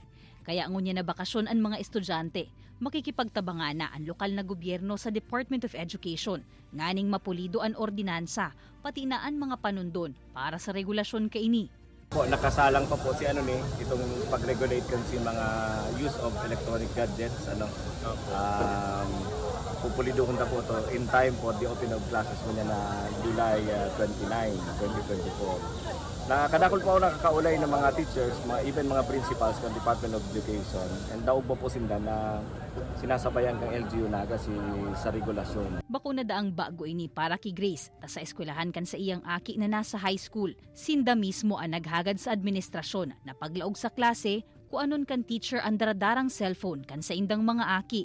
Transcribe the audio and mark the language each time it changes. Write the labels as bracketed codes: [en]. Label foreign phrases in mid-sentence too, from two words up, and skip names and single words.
[bik] Kaya ngunya na bakasyon ang mga estudyante, makikipagtabanga na ang lokal na gobyerno sa Department of Education, nganing mapulido ang ordinansa, pati na ang mga panundon para sa regulasyon kaini. Po, nakasalang pa po si itong pag-regulate kan si mga [en] use of electronic gadgets, [bik] pupuliduhon na po to [en] in time for the open of classes [bik] mo niya na July 29, 2024. Nakadakol po ako nakakaulay ng mga teachers, even mga principals ng Department of Education, and daog po sinda na sinasabayan ng LGU Naga sa regulasyon. Bakuna daang bago ini para kay Grace, ta sa eskwelahan kan sa iyang aki na nasa high school. Sinda mismo ang naghagad sa administrasyon na paglaog sa klase, kung anon kan teacher ang daradarang cellphone kan sa indang mga aki.